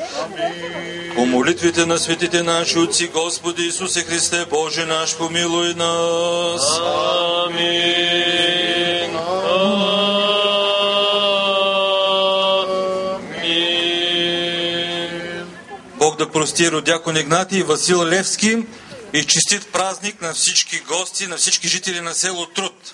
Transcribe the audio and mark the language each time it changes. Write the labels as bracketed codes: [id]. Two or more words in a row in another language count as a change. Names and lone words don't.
[bg] По молитвите на светите наши отци, Господи Исусе Христе, Боже наш, помилуй нас. Амин. Амин. Бог да прости Еродиакон Игнатий и Васил Левски и честит празник на всички гости, на всички жители на село Труд.